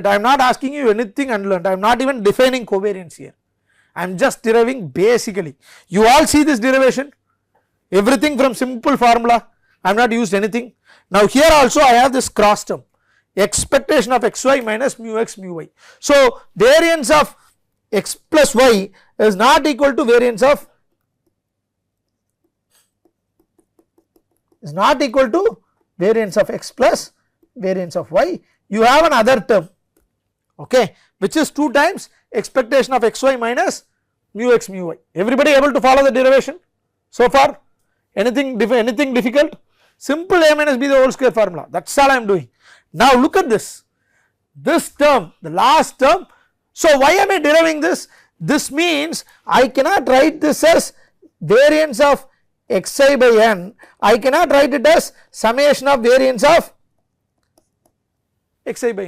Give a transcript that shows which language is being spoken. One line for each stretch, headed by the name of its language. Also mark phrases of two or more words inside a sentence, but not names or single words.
English: I am not asking you anything unlearned. I am not even defining covariance here. I am just deriving basically. You all see this derivation, everything from simple formula. I have not used anything. Now here also I have this cross term, expectation of xy minus mu x mu y. So variance of x plus y is not equal to variance of x plus variance of y. You have another term, okay, which is 2 times expectation of xy minus mu x mu y. Everybody able to follow the derivation so far? Anything difficult? Simple a minus b the whole square formula, that is all I am doing. Now look at this term, the last term. So why am I deriving this? This means I cannot write this as variance of xi by n, I cannot write it as summation of variance of xi by n.